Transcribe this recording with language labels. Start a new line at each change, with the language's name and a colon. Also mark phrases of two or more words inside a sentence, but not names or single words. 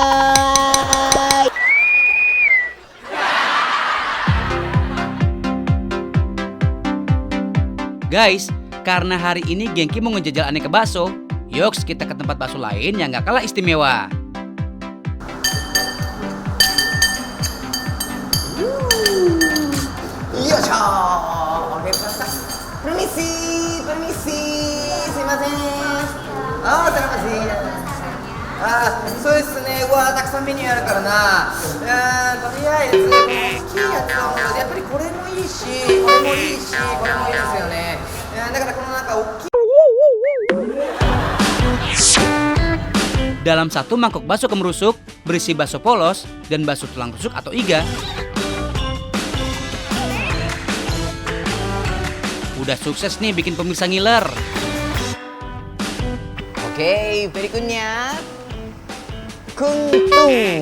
Indonesian: Guys, karena hari ini Genki mau ngejajal aneka bakso, yuk kita ke tempat bakso lain yang gak kalah istimewa. Yoisho! Oke, permisi. Sumimasen. Ah, terima kasih.
Japanese: Ah, そうですね。うわ、たくさんメニューあるからな。とりあえず、大きいやつをやっぱりこれもいいし、これもいいし、これもいいですよね。だからこのなんか大きい。
Indonesian: Dalam satu mangkok bakso kemerusuk, berisi bakso polos dan bakso tulang rusuk atau iga. Udah sukses nih bikin pemirsa ngiler. Oke, berikutnya kuntung.